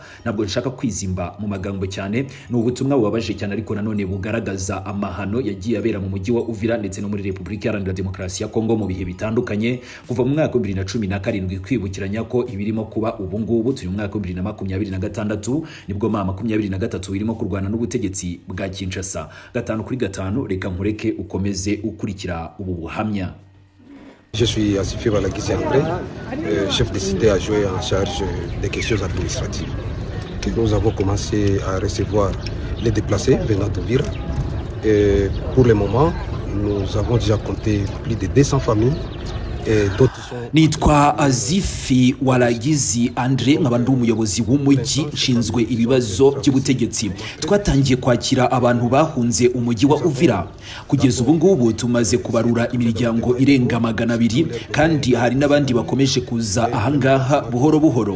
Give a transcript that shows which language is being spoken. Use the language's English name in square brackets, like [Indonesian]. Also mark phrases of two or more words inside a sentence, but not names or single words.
[Kinyarwanda] Ntabwo nshaka kwizimba mu magambo cyane, ni ubutumwa bubabaje cyane ariko nanone bugaragaza amahano yagiye abera mu mujyi wa Uvira ndetse no muri Repubulika Iharanira Demokarasi ya Kongo mu bihe bitandukanye kuva mu mwaka wa 2017, kwibukiranya ko ibirimo kuba ubu ngubu turi mu mwaka wa 2026 nibwo mama 23 irimo kurwana n'ubutegetsi bwa Kinshasa. 5-5 reka nkureke ukomeze ukurikira ubu buhamya. [French] Je suis Asifi Balagisi André, chef de cité adjoint en charge des questions administratives. Nous avons commencé à recevoir les déplacés venant d'Uvira. Et pour le moment, nous avons déjà compté plus de 200 familles. [Kinyarwanda] Nitwa Azifi Walagizi Andre, nkaba ndi umuyobozi w'umujyi nshinzwe ibibazo by'ubutegetsi. Twatangiye kwakira abantu bahunze umujyi wa Uvira. Kugeza ubu ngubu tumaze kubarura imiryango irenga 200 kandi hari n'abandi bakomeje kuza ahangaha buhoro buhoro.